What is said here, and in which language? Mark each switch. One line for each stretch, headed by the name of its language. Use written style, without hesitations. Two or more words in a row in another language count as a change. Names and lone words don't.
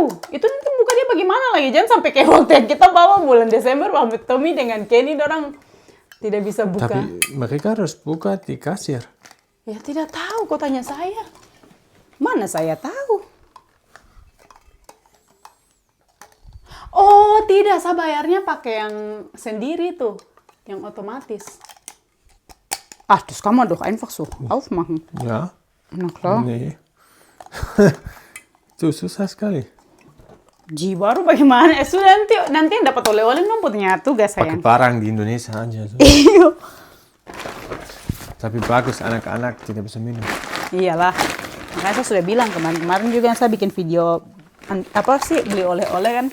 Indonesian: Itu nanti buka dia bagaimana lagi? Jangan sampai kayak waktu yang kita bawa bulan Desember, Pak Tommy dengan Kenny, orang tidak bisa buka. Tapi mereka harus buka di kasir. Ya tidak tahu, kok tanya saya. Mana saya tahu? Oh tidak, saya bayarnya pakai yang sendiri tuh, yang otomatis.
German: Das kann man doch einfach so aufmachen. Ja? Na klar. Nee.
Indonesian: Tuh susah sekali. Baru bagaimana? Sudah nanti yang dapat oleh-oleh dong punya tugas Pakai sayang. parang di Indonesia aja. So. Iyo. Tapi bagus anak-anak tidak bisa minum. Iyalah. Makanya saya sudah bilang kemarin juga saya bikin video apa sih beli oleh-oleh kan.